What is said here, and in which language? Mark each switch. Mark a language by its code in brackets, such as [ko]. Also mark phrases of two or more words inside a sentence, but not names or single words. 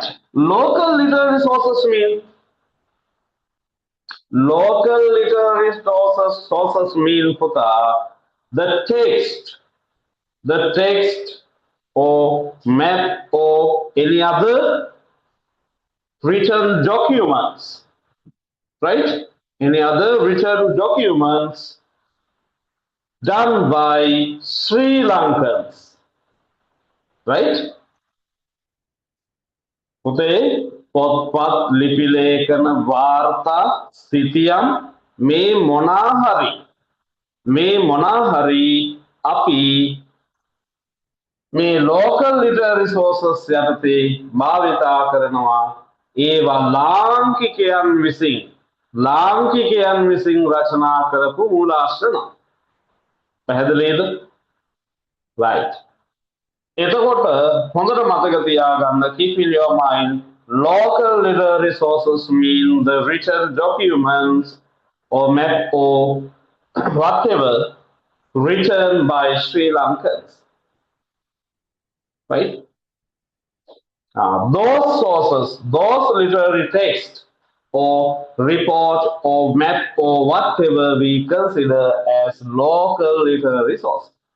[en] Local literary sources mean local literary sources mean Puta, the text or map or any other written documents, right? Any other written documents done by Sri Lankans, right? [si] පුතේ පොත්පත් ලිපි ලේඛන වාර්තා සිතියම් මේ මොනා හරි අපි මේ [en] local literary sources [si] යටතේ භාවිතා කරනවා ඒවා ලාංකිකයන් විසින් රචනා කරපු මූලාශ්‍ර නම් පැහැදිලිද right එතකොට හොඳට මතක තියාගන්න [en] keep in your mind local literary sources mean the written documents or map or whatever written by Sri Lankans, right? Those sources, those literary text or report or map or whatever we consider as local literary source.